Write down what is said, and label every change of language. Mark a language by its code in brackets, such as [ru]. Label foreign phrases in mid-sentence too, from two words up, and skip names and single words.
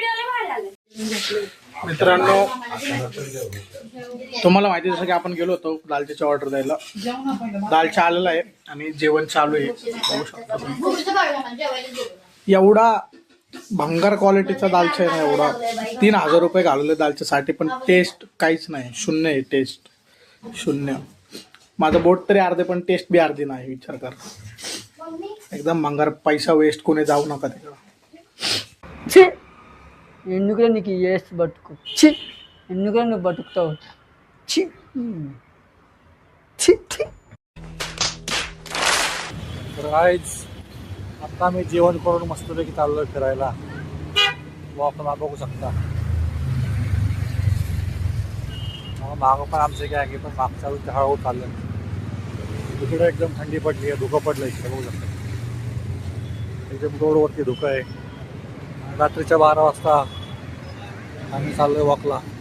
[mr] मित्रांनो तुम्हाला माहिती जसं की आपण गेलो होतो दालच्याची ऑर्डर द्यायला दालचा आलेला आहे आणि जेवण चालू आहे बघू शकता एवढा भंगार क्वालिटीचा दालचा आहे ना एवढा 3,000 रुपये घालवले दालच्यासाठी पण टेस्ट काहीच नाही शून्य आहे टेस्ट शून्य माझं बोट तरी अर्धे पण टेस्ट बी अर्धी नाही विचार कर एकदम भंगार पैसा वेस्ट कोणी जाऊ नका तिकडं [te] ఎందుకురా నీకు ఏస్ బతుకు చి ఎందుకురా నువ్వు బతుకుతావు చి చి చి [mr] तर आज आता मी जेवण करून मस्तपैकी चाललोय फिरायला आपण बघू शकता मागं पण आमचे काय आहे पण मागच्या वेळी हळूहळू चाललं इकडे एकदम थंडी पडली आहे धुकं पडलं इकडे बघू शकता एकदम रोडवरती धुकं आहे रात्रीच्या 12 वाजता आम्ही चाललोय वॉकला